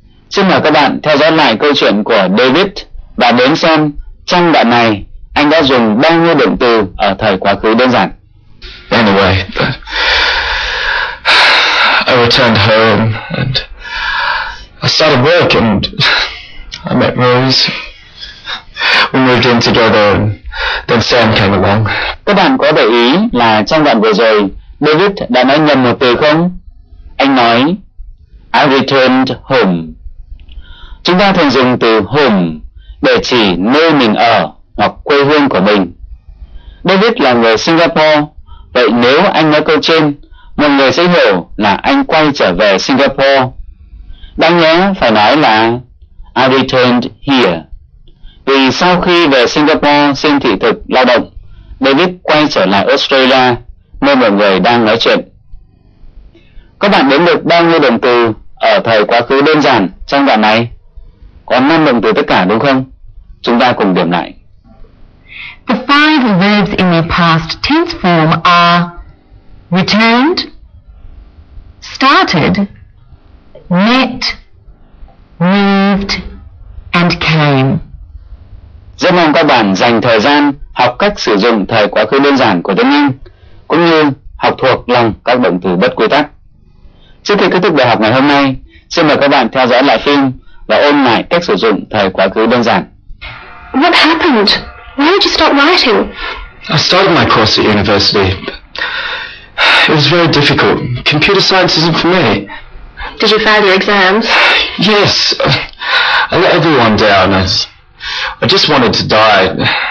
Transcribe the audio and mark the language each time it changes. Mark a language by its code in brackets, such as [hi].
[vi] Xin mời các bạn theo dõi lại câu chuyện của David và đến xem trong đoạn này anh đã dùng bao nhiêu động từ ở thời quá khứ đơn giản. [en] Anyway, I returned home and I started work and I met Rose. We moved in together and then Sam came along. [vi] Các bạn có để ý là trong đoạn vừa rồi David đã nói nhầm một từ không? Anh nói [en] I returned home. [vi] Chúng ta thường dùng từ home để chỉ nơi mình ở hoặc quê hương của mình. David là người Singapore, vậy nếu anh nói câu trên, mọi người sẽ hiểu là anh quay trở về Singapore. Đáng nhớ phải nói là [en] I returned here. [vi] Vì sau khi về Singapore xin thị thực lao động, David quay trở lại Australia, nơi mọi người đang nói chuyện. Các bạn đếm được bao nhiêu động từ ở thời quá khứ đơn giản trong đoạn này? Có 5 động từ tất cả đúng không? Chúng ta cùng điểm lại. [en] The 5 verbs in the past tense form are returned, started, met, moved, and came. [vi] Rất mong các bạn dành thời gian học cách sử dụng thời quá khứ đơn giản của tiếng Anh, cũng như học thuộc lòng các động từ bất quy tắc. Trước khi kết thúc bài học ngày hôm nay, xin mời các bạn theo dõi lại phim và ôn lại cách sử dụng thời quá khứ đơn giản. [en] What happened? Why did you stop writing? I started my course at university, but it was very difficult. Computer science isn't for me. Did you fail your exams? Yes, I let everyone down. I just wanted to die.